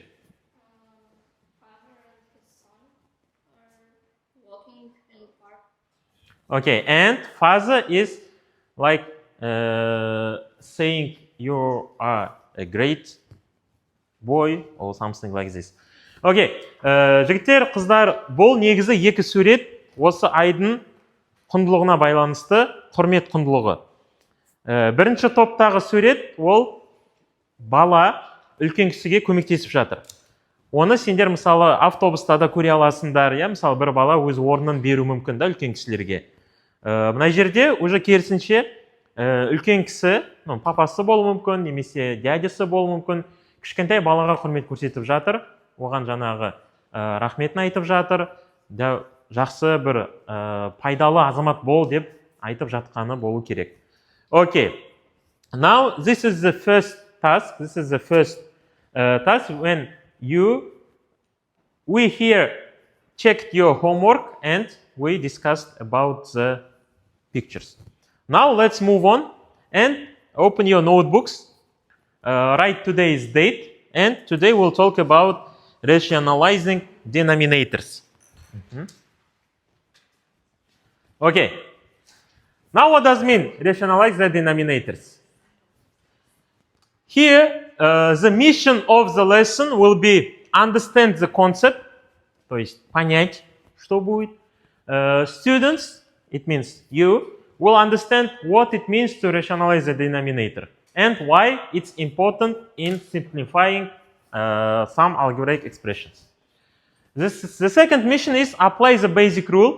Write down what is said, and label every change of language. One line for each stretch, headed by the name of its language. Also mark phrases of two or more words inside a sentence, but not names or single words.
English: Father and his son are walking in the park. Okay, and father is like saying you are a great boy or something like this.
Kazakh: Okay, жігіттер, қыздар, бұл негізі екі сурет осы айдың құндылығына байланысты құрмет құндылығы. Бірінші топтағы сурет ол бала үлкен кісіге көмектесіп жатыр. Оны сендер мысалы автобуста да көре аласыңдар, иә, мысалы бір бала өз орнын беру мүмкін да үлкен кісілерге. Мына жерде уже керісінше үлкен кісі, папасы болуы мүмкін, немесе дядесі болуы мүмкін, кішкентай балаға құрмет көрсетіп жатыр, оған жаңағы рахметін айтып жатыр, жақсы бір пайдалы азамат бол деп айтып жатқаны болу керек.
English: Okay, now this is the first task. This is the first task when we here checked your homework and we discussed about the pictures. Now let's move on and open your notebooks, write today's date, and today we'll talk about rationalizing denominators. Okay, now what does it mean, rationalize the denominators? Here, the mission of the lesson will be understand the concept,
Russian: то есть понять, что будет.
English: Students, it means you, will understand what it means to rationalize the denominator and why it's important in simplifying some algebraic expressions. The second mission is apply the basic rule.